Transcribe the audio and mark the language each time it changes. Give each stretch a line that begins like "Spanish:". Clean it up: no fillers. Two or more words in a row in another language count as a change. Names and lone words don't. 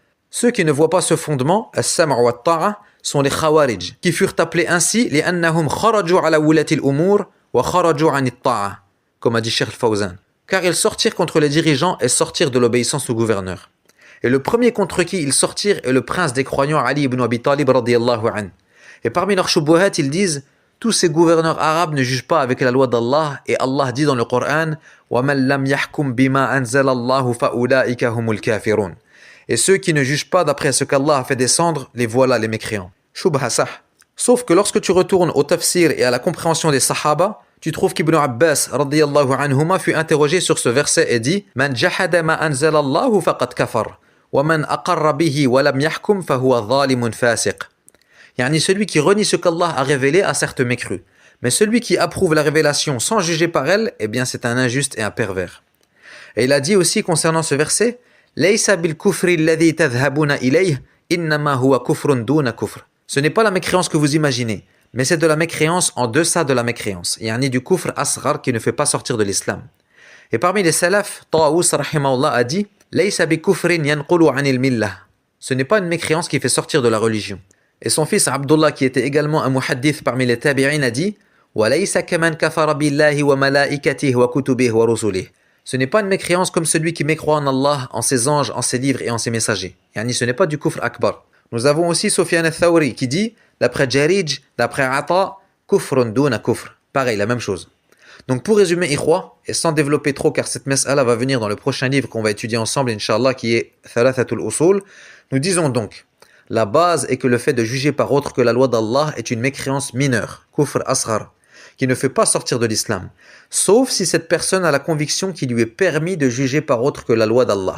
French: Ceux qui ne voient pas ce fondement,
Arabic: السمع والطاعة,
French: sont les khawarij, qui furent appelés ainsi
Arabic: لأنهم خرجوا على ولاة الأمور وخرجوا عن الطاعة,
French: comme a dit Cheikh Al-Fawzan. Car ils sortirent contre les dirigeants et sortirent de l'obéissance au gouverneur. Et le premier contre qui ils sortirent est le prince des croyants Ali ibn Abi Talib
Arabic: رضي الله عنه.
French: Et parmi leurs shubuhat, ils disent tous ces gouverneurs arabes ne jugent pas avec la loi d'Allah, et Allah dit dans le Coran
Arabic: وَمَنْ لَمْ يَحْكُمْ بِمَا أَنزَلَ اللَّهُ فَأُولَٰئِكَ هُمُ الْكَافِرُونَ.
French: Et ceux qui ne jugent pas d'après ce qu'Allah a fait descendre, les voilà les mécréants.
Arabic: شبهة صح.
French: Sauf que lorsque tu retournes au tafsir et à la compréhension des sahaba, tu trouves qu'Ibn Abbas
Arabic: رضي الله عنهما
French: fut interrogé sur ce verset et dit
Arabic: من جحد ما أنزل الله فقد كفر ومن أقر به ولم يحكم فهو ظالم فاسق.
French: Yani celui qui renie ce qu'Allah a révélé a certes mécru, mais celui qui approuve la révélation sans juger par elle, eh bien c'est un injuste et un pervers. Et il a dit aussi concernant ce verset
Arabic: ليس بالكفر الذي تذهبون إليه إنما هو كفر دون كفر.
French: Ce n'est pas la mécréance que vous imaginez, mais c'est de la mécréance en deçà de la mécréance, yani du
Arabic: كفر أصغر
French: qui ne fait pas sortir de l'islam. Et parmi les salaf, Tawus rahimahullah a dit
Arabic: ليس بكفر ينقل عن الملة.
French: Ce n'est pas une mécréance qui fait sortir de la religion. Et son fils Abdullah, qui était également un muhaddith parmi les tabi'in, a dit
Arabic: وليس كمن كفر بالله وملائكته وكتبه ورسله.
French: Ce n'est pas une mécréance comme celui qui mécroit en Allah, en ses anges, en ses livres et en ses messagers. Yani ce n'est pas du
Arabic: كفر أكبر.
French: Nous avons aussi Sufyan al-Thawri qui dit, d'après Jarij, d'après Ata,
Arabic: كفر دون كفر.
French: Pareil, la même chose. Donc pour résumer, ikhwa, et sans développer trop car cette mas'ala va venir dans le prochain livre qu'on va étudier ensemble, Inch'Allah, qui est Thalathatul Usul, nous disons donc, la base est que le fait de juger par autre que la loi d'Allah est une mécréance mineure,
Arabic: كفر أصغر,
French: qui ne fait pas sortir de l'islam, sauf si cette personne a la conviction qu'il lui est permis de juger par autre que la loi d'Allah.